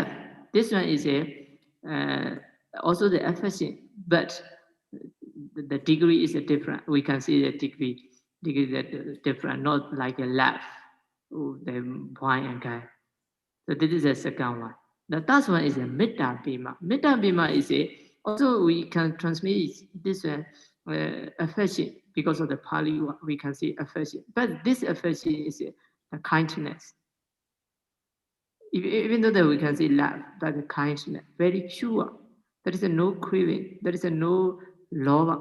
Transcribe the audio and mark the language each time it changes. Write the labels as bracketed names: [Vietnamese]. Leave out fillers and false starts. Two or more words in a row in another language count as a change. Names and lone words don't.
[English] This one is also the affection, but the degree is different. We can see the degree that different, not like a love, the boy and girl. So this is the second one. The third one is a [Pali] metta bima. Metta bima [English] is also we can transmit this affection. Because of the Pali, we can see affection. But this affection is a kindness. Even though that we can see love, but the kindness, very pure. There is no craving. There is no love.